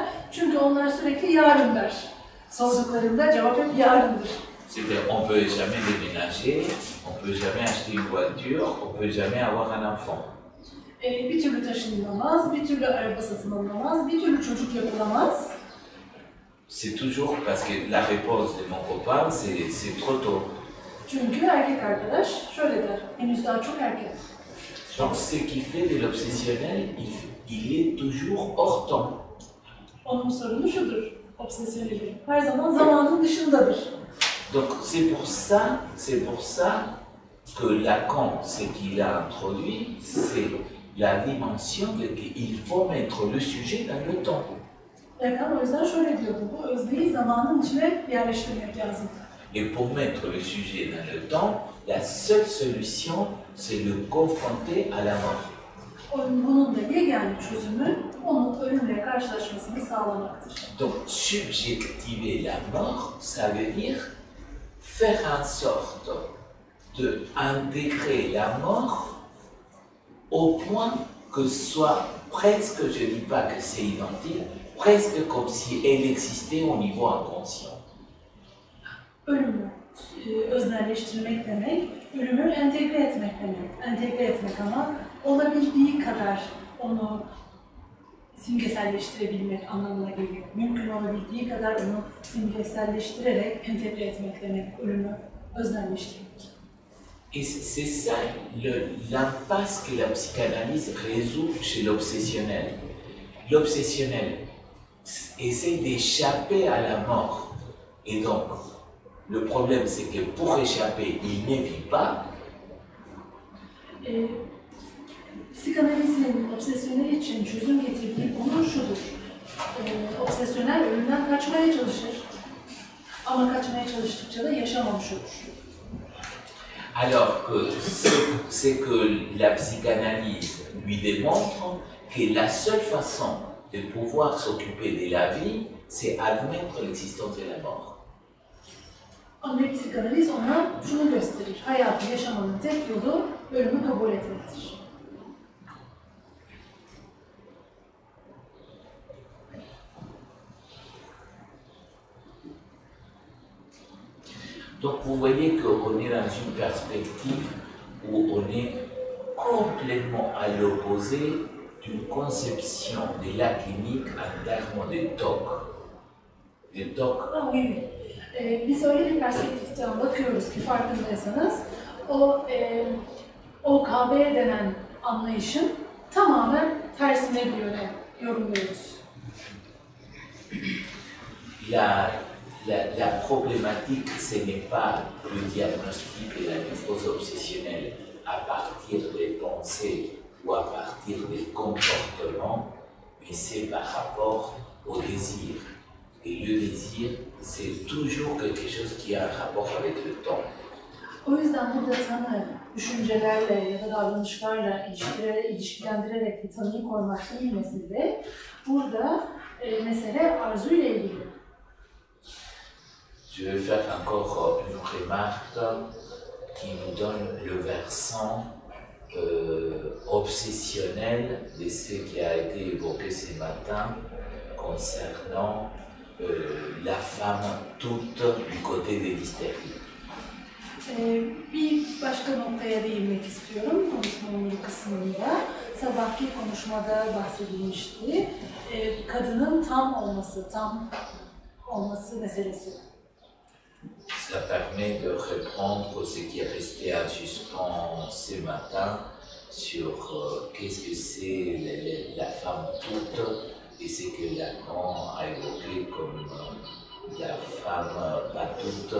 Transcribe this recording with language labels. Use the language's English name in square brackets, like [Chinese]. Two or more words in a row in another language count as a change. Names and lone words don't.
[Turkish] Çünkü onlar sürekli yarın der. Sorduklarında cevap hep yarındır. [French] C'est-à-dire on peut jamais déménager, on peut jamais acheter une voiture, on peut jamais avoir un enfant. [Turkish] Bir türlü taşınılamaz, bir türlü araba satın alınamaz, bir türlü çocuk yapılamaz. [French] C'est toujours parce que la réponse de mon copain, c'est trop tôt. [Turkish] Çünkü erkek arkadaş şöyle der, henüz daha çok erken. [French] Donc ce qui fait de l'obsessionnel, il est toujours hors temps. [Turkish] Onun sorunu şudur, obsesyoneli. Her zaman zamanın dışındadır. [French] Donc c'est pour ça que Lacan, ce qu'il a introduit, c'est la dimension de qu'il faut mettre le sujet dans le temps. [Turkish] Lacan o yüzden şöyle diyordu, bu özneyi zamanın içine yerleştirmek lazım. [French] Et pour mettre le sujet dans le temps, la seule solution, c'est le confronter à la mort. [Turkish] Bunun da yegane çözümü, onun ölümle karşılaşmasını sağlamaktır. [French] Donc subjectiver la mort, ça veut dire faire en sorte de intégrer la mort au point que ce soit presque, je ne dis pas que c'est identique, presque comme si elle existait au niveau inconscient. [Turkish] Ölümü öznelleştirmek demek, ölümü entegre etmek demek. Entegre etmek ama olabildiği kadar onu simgeselleştirebilmek anlamına geliyor. Mümkün olabildiği kadar onu simgeselleştirerek entegre etmek demek, ölümü öznelleştirmek. [French] Et c'est ça l'impasse que la psychanalyse résout chez l'obsessionnel. L'obsessionnel essaie d'échapper à la mort. Et donc, le problème c'est que pour échapper, il ne vit pas. [Turkish] Psikanalizin obsesyonel için çözüm getirdiği konu şudur. Obsesyonel ölümden kaçmaya çalışır. Ama kaçmaya çalıştıkça da yaşamamış olur. [French] Alors que c'est que la psychanalyse lui démontre que la seule façon de pouvoir s'occuper de la vie, c'est admettre l'existence de la mort. [Turkish] Ama psikanaliz ona şunu gösterir. Hayatı yaşamanın tek yolu ölümü kabul etmektir. [French] Donc vous voyez qu'on est dans une perspective où on est complètement à l'opposé d'une conception de la clinique en termes de TOC. De TOC. Ah, oui. [Turkish] Biz öyle bir perspektiften bakıyoruz ki farkındaysanız o KB denen anlayışın tamamen tersine bir yöne yorumluyoruz. [French] La problématique, ce n'est pas le diagnostic de la névrose obsessionnelle à partir des pensées ou à partir des comportements, mais c'est par rapport au désir. Et le désir, c'est toujours quelque chose qui a un rapport avec le temps. [Turkish] O yüzden burada tanı, düşüncelerle ya da davranışlarla ilişkilendirerek bir tanıyı koymak değil mesele. Burada mesele arzuyla ilgili. [French] Je vais faire encore une remarque qui nous donne le versant obsessionnel de ce qui a été évoqué ce matin concernant la femme toute du côté de l'hystérie. [Turkish] Bir başka noktaya değinmek istiyorum konuşmamın bu kısmında. Sabahki konuşmada bahsedilmişti. Kadının tam olması meselesi. [French] Ça permet de reprendre ce qui est resté en suspens ce matin sur qu'est-ce que c'est la femme toute et ce que Lacan a évoqué comme la femme pas toute.